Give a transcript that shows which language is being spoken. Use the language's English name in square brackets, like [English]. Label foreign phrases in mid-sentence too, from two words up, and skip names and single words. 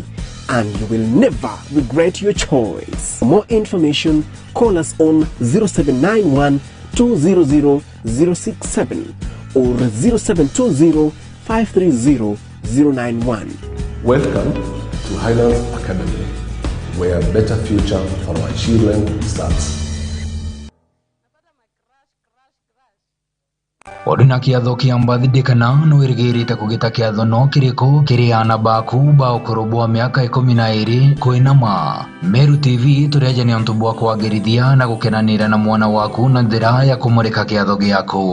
[English] And you will never regret your choice. For more information, call us on 0791 200 067 or 0720 530 091. Welcome to Highlands Academy, where a better future for our children starts. [Meru] Oduna kiatho kia mbathi kana no irigirite kugita kiatho no kiriko kiriana baku ba ukorobwa miaka 12 koinama. Meru TV tureje ni ontu bwa kwagirithia na gukenanira na mwana waku na njira ya kumurika kiatho giaku.